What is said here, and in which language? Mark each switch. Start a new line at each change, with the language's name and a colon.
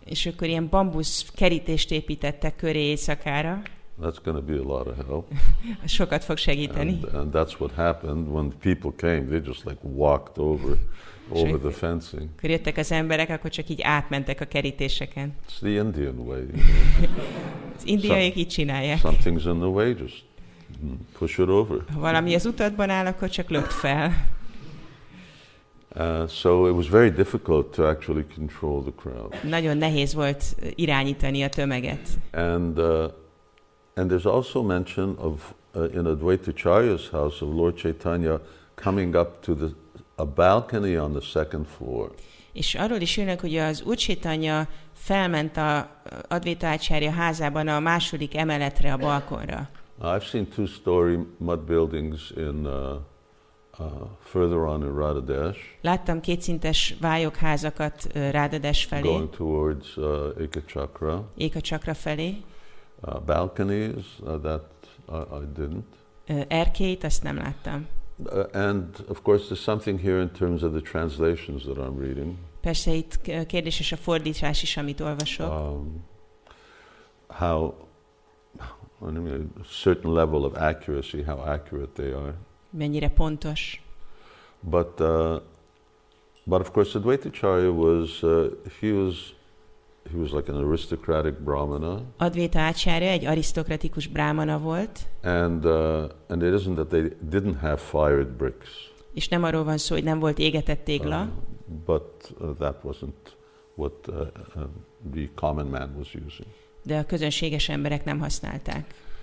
Hungarian: És akkor ilyen bambusz kerítést építettek köré éjszakára.
English: That's going to be a lot of help.
Hungarian: Sokat fog segíteni.
English: And that's what happened when people came. They just like walked over the fencing.
Hungarian: Akkor jöttek az emberek, akkor csak így átmentek a kerítéseken.
English: It's the Indian way.
Hungarian: Az indiaiak így csinálják.
English: Something's in the way, just push it over.
Hungarian: Ha valami az utatban áll, akkor csak lökd fel.
English: So it was very difficult to actually control the crowd.
Hungarian: Nagyon nehéz volt irányítani a tömeget.
English: And there's also mention of in Advaitacharya's house of Lord Chaitanya coming up to a balcony on the second floor.
Hungarian: És arról is jönnek, hogy az Úr Chaitanya felment a Advaita Ácsárya házában a második emeletre, a balkonra.
English: I've seen two-story mud buildings in further on in Radhadesh.
Hungarian: Láttam kétszintes vályogházakat Radhadesh felé.
English: Going towards Ekachakra.
Hungarian: Ekachakra felé.
English: Balconies, that I didn't.
Hungarian: Erkélyt, azt nem láttam.
English: And of course there's something here in terms of the translations that I'm reading.
Hungarian: Persze itt kérdéses a fordítás is, amit olvasok.
English: a certain level of accuracy, how accurate they are.
Hungarian: Mennyire pontos.
English: But of course, Advaitacharya was he was like an aristocratic brahmana.
Hungarian: Advaita Acharya egy arisztokratikus brámana volt.
English: And it isn't that they didn't have fired bricks.
Hungarian: És nem arról van szó, hogy nem volt égetett tégla.
English: But that wasn't what the common man was using.
Hungarian: De a közönséges emberek nem használták.